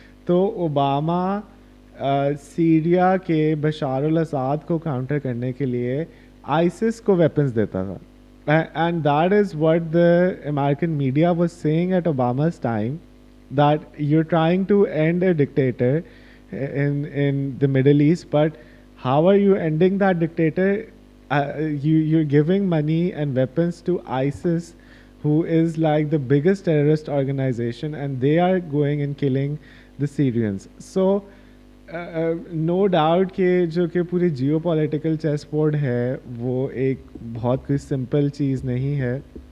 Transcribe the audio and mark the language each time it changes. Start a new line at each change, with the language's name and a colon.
Hindi: तो Obama Syria के बशार अल असाद को काउंटर करने के लिए आईसिस को वेपन्स देता था.
English: And that is what the American media was saying at Obama's time, that you're trying to end a dictator in the Middle East, but how are you ending that dictator? You're giving money and weapons to ISIS, who is like the biggest terrorist organization, and they are going and killing the Syrians.
Hindi: So no doubt कि जो कि पूरी जियो political chess board है वो एक बहुत कोई simple चीज़ नहीं है.